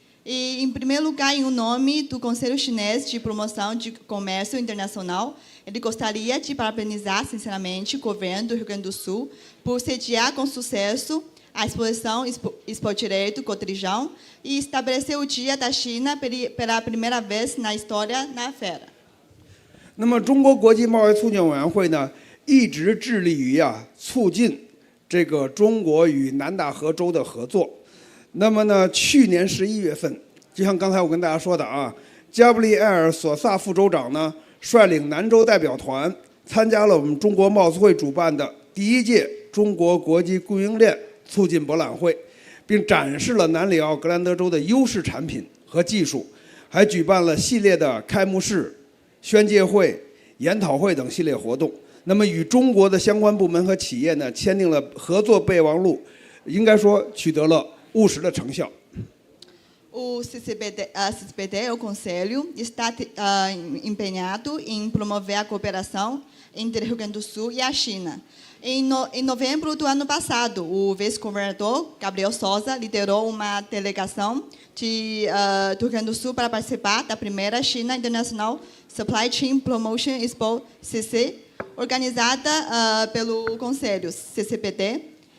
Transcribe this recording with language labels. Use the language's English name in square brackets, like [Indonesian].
[Portuguese] E, em primeiro lugar, em nome do Conselho Chinês de Promoção de Comércio Internacional, ele gostaria de parabenizar sinceramente o governo do Rio Grande do Sul por sediar com sucesso a exposição Expodireto Cotrijal e estabelecer o Dia da China pela primeira vez na história na feira. [Chinese] 那么，中国国际贸易促进委员会呢，一直致力于促进这个中国与南大河州的合作。那么呢，去年11月份，就像刚才我跟大家说的啊，加布里埃尔·索萨副州长呢，率领南州代表团参加了我们中国贸促会主办的第1届中国国际供应链促进博览会，并展示了南里奥格兰德州的优势产品和技术，还举办了系列的开幕式、宣介会、研讨会等系列活动。那么与中国的相关部门和企业呢签订了合作备忘录，应该说取得了务实的成效。 [Portuguese] O CCBD, o Conselho, está empenhado em promover a cooperação entre o Rio Grande do Sul e a China. Em novembro do ano passado, o vice-governador Gabriel Souza liderou uma delegação do Rio Grande do Sul para participar da primeira China International Supply Chain Promotion Expo CC, organizada pelo Conselho CCPD.